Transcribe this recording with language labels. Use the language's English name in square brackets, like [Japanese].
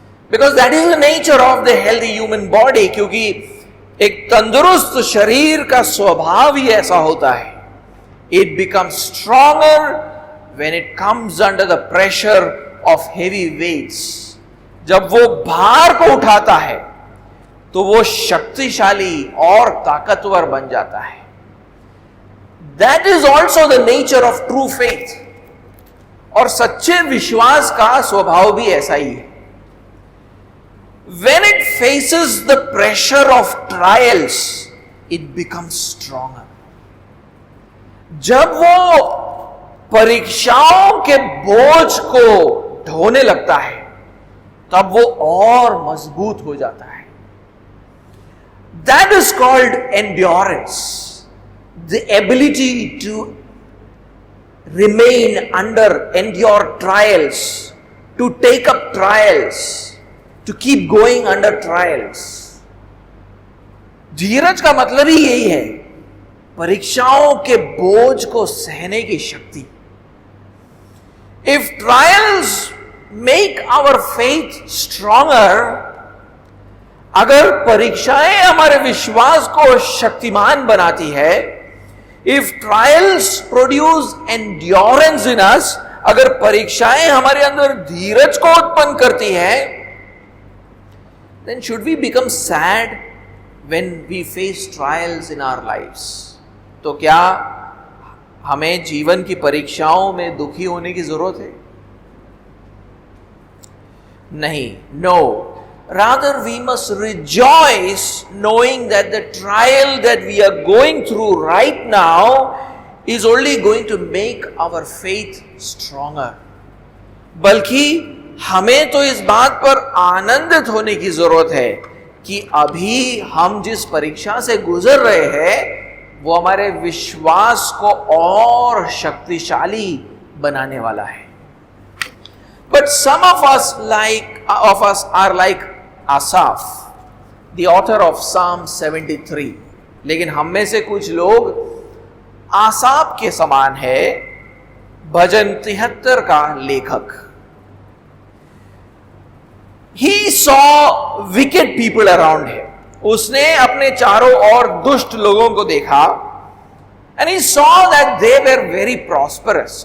[English] Because that is the nature of the healthy human body. [Hindi] क्योंकि एक तंदुरुस्त शरीर का स्वभाव ही ऐसा होता है. [English] It becomes stronger when it comes under the pressure of heavy weights. [Hindi] जब वो भार को उठाता है तो वो शक्तिशाली और ताकतवर बन जाता है. [English] That is also the nature of true faith. [Hindi] और सच्चे विश्वास का स्वभाव भी ऐसा ही है. [English] When it faces the pressure of trials, it becomes stronger. [Hindi] जब वो परीक्षाओं के बोझ को ढोने लगता है, तब वो और मजबूत हो जाता है. [English] That is called endurance. The ability to remain under, endure trials, to take up trials, to keep going under trials. [Hindi] धीरज का मतलब ही यही है, परीक्षाओं के बोझ को सहने की शक्ति. [English] If trials make our faith stronger, [Hindi] अगर परीक्षाएं हमारे विश्वास को शक्तिमान बनाती है, [English] if trials produce endurance in us, [Hindi] अगर परीक्षाएं हमारे अंदर धीरज को उत्पन्न करती है, [English] then should we become sad when we face trials in our lives? [Hindi] तो क्या हमें जीवन की परीक्षाओं में दुखी होने की जरूरत है? नहीं, [English] no. Rather, we must rejoice knowing that the trial that we are going through right now is only going to make our faith stronger. [Hindi] बल्कि हमें तो इस बात पर आनंदित होने की जरूरत है कि अभी हम जिस परीक्षा से गुजर रहे हैं, वो हमारे विश्वास को और शक्तिशाली बनाने वाला है. [English] But some of us are like Asaph, the author of Psalm 73. [Hindi] लेकिन हम में से कुछ लोग आसाफ के समान है, भजन 73 का लेखक. [English] He saw wicked people around him. [Hindi] उसने अपने चारों ओर दुष्ट लोगों को देखा. [English] And he saw that they were very prosperous.